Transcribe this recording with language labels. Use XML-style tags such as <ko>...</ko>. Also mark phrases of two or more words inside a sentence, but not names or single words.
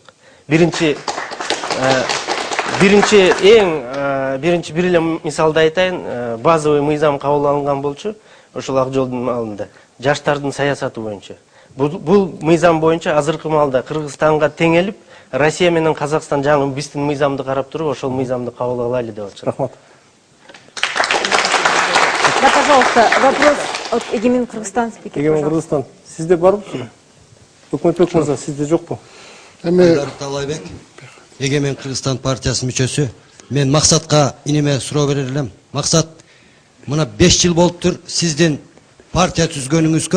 <ky>Биринчи бир эле мисалды айтайын, базовый мыйзам кабыл алынган болчу ошол Ак жолдун маалында жаштардын саясаты боюнча. Бул мыйзам боюнча азыркы маалда Кыргызстанга теңелип, Россия менен Казакстан жаңы биздин мыйзамды карап туруп, ошол мыйзамды кабыл алайлы деп атышат. Рахмат.</ky> <ru>Да, пожалуйста, вопрос от Егемен Кыргызстан.</ru> <ky>Егемен Кыргызстан. Сизде барбы? Өкмөтбек мырза, сизде жокпу? Айдар Талайбек, Егемен Кыргызстан партиясынын мүчөсү. Мен Максатка иниме суроо берер элем. Максат, мына 5 жыл болуптур сиздин партия түзгөнүңүзгө.</ky>